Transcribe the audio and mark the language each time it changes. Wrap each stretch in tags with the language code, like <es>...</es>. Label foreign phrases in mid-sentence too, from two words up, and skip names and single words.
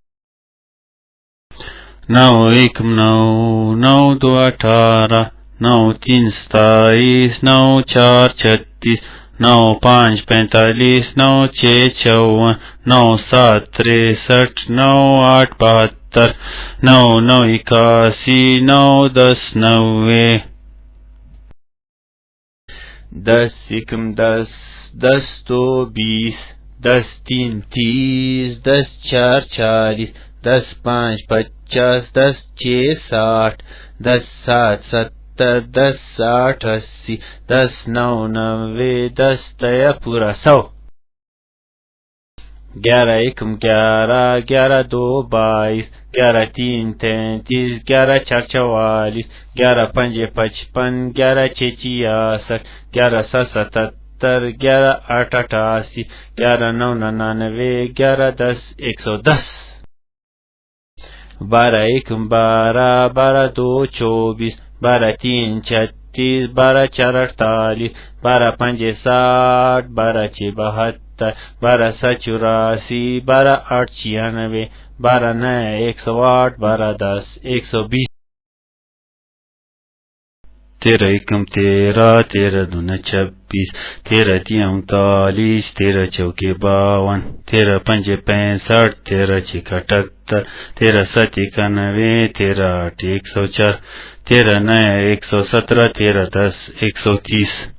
<ur>نو ایکم نو، نو دو اٹھارہ، نو تین ستائیس، نو چار چھتیس، نو پانچ پینتالیس، نو چھ چون، نو سات تریسٹھ، نو آٹھ بہتر، نو نو اکاسی، نو دس نوے۔ دس ایکم دس، دس دو بیس، دس تین تیس، دس چار چالیس، دس پانچ پچاس، دس چھ ساٹھ، دس سات ستر، دس آٹھ اسی، دس نو نوے، دس تیا پورا سو۔ گیارہ ایکم گیارہ، گیارہ دو بائیس، گیارہ تین تینتیس، گیارہ چار چوالیس، گیارہ پنج پچپن، گیارہ چھ چھیاسٹھ، گیارہ سات ستتر، گیارہ آٹھ اٹھاسی، گیارہ نو ننانوے، گیارہ دس 110۔ بارہ ایکم بارہ، بارہ دو چوبیس، بارہ تین چھتیس، بارہ چار اڑتالیس، بارہ پنج ساٹھ، بارہ چھ بہتر، بارہ سات چوراسی، بارہ آٹھ چھیانوے، بارہ نئے 108، بارہ دس 120۔ تیرہ ایکم تیرہ، تیرہ دونہ چھبیس، تیرہ تین انتالیس، تیرہ چوکے 52، تیرہ پنج 65، تیرہ چھ 78، تیرہ سات 91، تیرہ آٹھ 104، تیرہ نئے 117، تیرہ دس 130۔</ur>